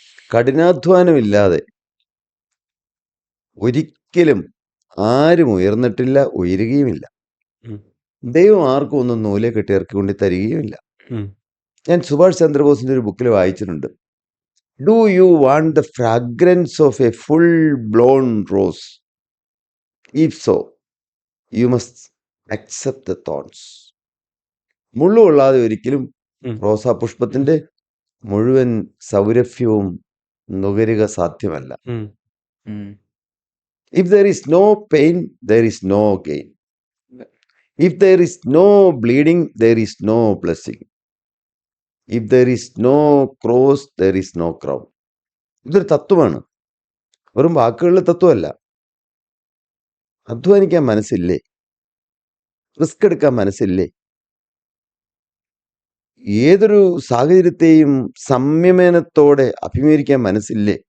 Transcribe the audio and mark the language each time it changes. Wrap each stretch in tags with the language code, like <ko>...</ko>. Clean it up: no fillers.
<ml>കഠിനാധ്വാനമില്ലാതെ ഒരിക്കലും ആരും ഉയർന്നിട്ടില്ല, ഉയരുകയുമില്ല. ദൈവം ആർക്കും ഒന്നും നൂലെ കെട്ടി ഇറക്കി കൊണ്ട് തരികയുമില്ല. ഞാൻ സുഭാഷ് ചന്ദ്രബോസിന്റെ ഒരു ബുക്കിൽ വായിച്ചിട്ടുണ്ട്,</ml> <en>Do you want the fragrance of a full-blown rose? If so, you must accept the thorns.</en> <ml>മുള്ളുകൊള്ളാതെ ഒരിക്കലും ഉം. റോസാപുഷ്പത്തിന്റെ മുഴുവൻ സൗരഭ്യവും നുകരുക സാധ്യമല്ല. ഉം.</ml> <en>If there is no pain, there is no gain. If there is no bleeding, there is no blessing. If there is no cross, there is no crown.</en> <ml>ഇതൊരു തത്വമാണ്, വെറും വാക്കുകളിലെ തത്വമല്ല. അധ്വാനിക്കാൻ മനസ്സില്ലേ? Risk എടുക്കാൻ മനസ്സില്ലേ? ഏതൊരു സാഹചര്യത്തെയും സംയമനത്തോടെ അഭിമുഖീകരിക്കാൻ മനസ്സില്ലേ?</ml>